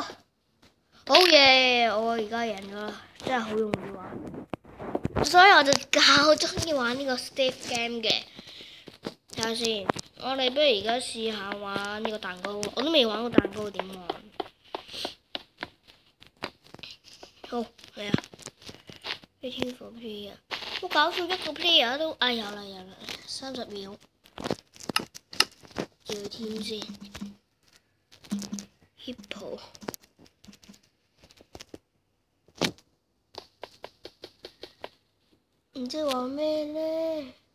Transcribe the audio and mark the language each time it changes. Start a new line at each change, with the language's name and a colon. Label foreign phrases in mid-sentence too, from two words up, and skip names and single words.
Cantonese: 好嘢！我而家贏咗啦，真係好容易玩，所以我就較中意玩呢個 Spleef game 嘅。睇下先，我哋不如而家試下玩呢個蛋糕，我都未玩過蛋糕點玩。好嚟啊 ！
English: waiting for player，
Cantonese: 我搞錯一個 player 都有啦，30秒，叫天先。Hippo， 唔知話咩咧？